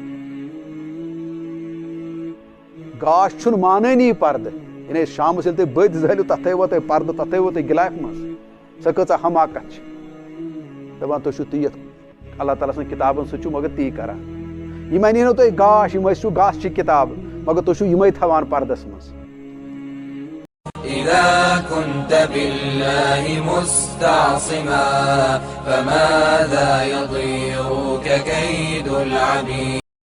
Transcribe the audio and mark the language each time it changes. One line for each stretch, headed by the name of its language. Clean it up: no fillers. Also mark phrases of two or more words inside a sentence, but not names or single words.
Kashmiri: گاش چھُنہٕ مانٲنی پردٕ، یعنی شامس ییٚلہِ تُہۍ بٔتۍ زٲلِو تتھ تھٲیوا تُہۍ پردٕ تتھ تھٲیوا تُہۍ گِلافہِ منٛز. سۄ کۭژاہ حماقت چھِ دپان تُہۍ چھِو تی یتھ اللہ تعالیٰ سٕنٛز کِتابن سۭتۍ چھُو مگر تی کران. یِم اَنی نہٕ تۄہہِ گاش، یِم ٲسِو گاسچہِ کِتابہٕ مگر تُہۍ چھِو یِمے تھاوان پردس منٛز.
Arabic: إذا كنت بالله مستعصما فماذا يضيرك كيد العبيد.